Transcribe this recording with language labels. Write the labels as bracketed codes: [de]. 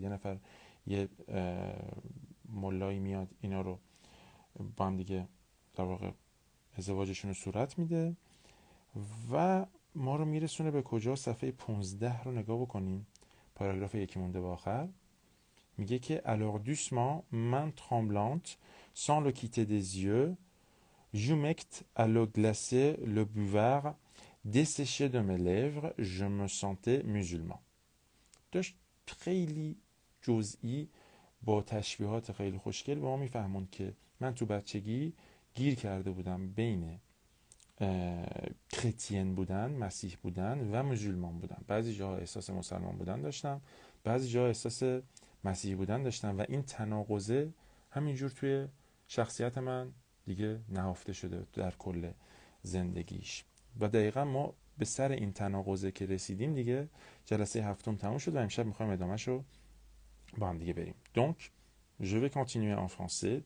[fa] یه نفر یه ملایی میاد اینا رو با هم دیگه در واقع ازدواجشون رو صورت میده و ما رو میرسونه به کجا؟ صفحه 15 رو نگاه بکنین، پاراگراف یکی مونده به آخر میگه که [fr] alors doucement main tremblante sans le quitter des yeux Jumect à l'eau glacée le buvard desséché de mes lèvres, je me sentais musulman. [fa] داشت خیلی جزئی با تشبیهات خیلی خوشگل به ما میفهمون که من تو بچگی گیر کرده بودم بین کریتین بودن، مسیح بودن و مسلمان بودن. بعضی جاها احساس مسلمان بودن داشتم، بعضی جاها احساس مسیحی بودن داشتم و این تناقضه همینجور توی شخصیت من دیگه نهفته شده در کل زندگیش. و دقیقا ما به سر این تناقضه که رسیدیم دیگه جلسه هفتم تموم شد و امشب میخوایم ادامهشو با هم دیگه بریم. [fr] Donc, je vais continuer en français.